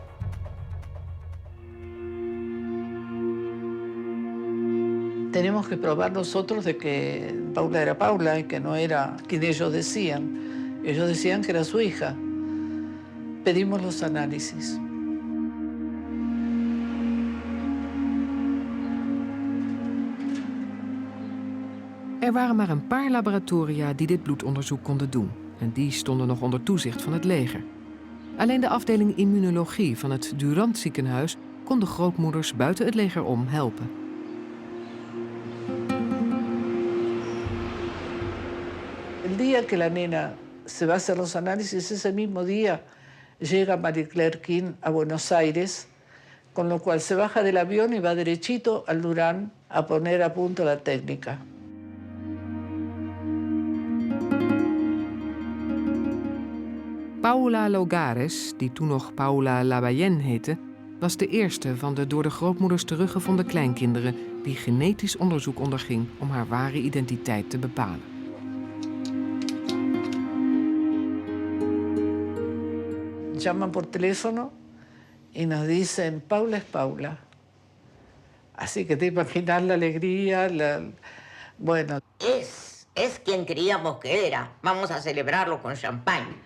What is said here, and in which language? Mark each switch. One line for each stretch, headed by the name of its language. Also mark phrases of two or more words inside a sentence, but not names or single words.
Spanish: Tenemos que probar nosotros de que Paula era Paula y que no era quien ellos decían. Ellos decían que era su hija. Pedimos los análisis.
Dutch: Er waren maar een paar laboratoria die dit bloedonderzoek konden doen. En die stonden nog onder toezicht van het leger. Alleen de afdeling immunologie van het Durand ziekenhuis kon de grootmoeders buiten het leger om helpen.
Spanish: El día que la nena se va a hacer los análisis, ese mismo día llega Mary Claire King a Buenos Aires, con lo cual se baja del avión y va derechito al Durand a poner a punto la técnica.
Dutch: Paula Logares, die toen nog Paula Labayen heette, was de eerste van de door de grootmoeders teruggevonden kleinkinderen die genetisch onderzoek onderging om haar ware identiteit te bepalen.
Spanish: Llaman por teléfono y nos dicen, Paula es Paula. Así que te imaginas la alegría, bueno. Es quien creíamos que era. Vamos a celebrarlo con champán.